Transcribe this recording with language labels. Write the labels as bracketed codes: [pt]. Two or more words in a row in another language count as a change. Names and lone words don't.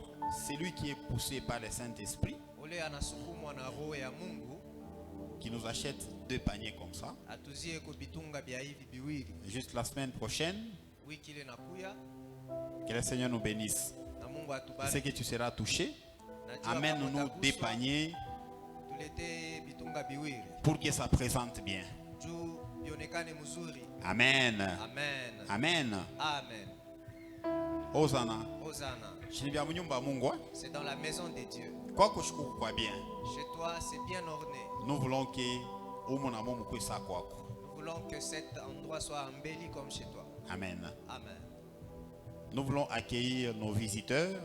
[fr] Celui qui est poussé par le Saint-Esprit, qui nous achète 2 paniers comme ça. Juste la semaine prochaine, que le Seigneur nous bénisse. C'est que tu seras touché. Amène-nous 2 paniers pour que ça présente bien. Amen. Amen. Amen. Amen. Hosanna. Hosanna. C'est dans la maison de Dieu. Chez toi, c'est bien orné. Nous voulons que cet endroit soit embelli comme chez toi. Amen. Amen. Nous voulons accueillir nos visiteurs.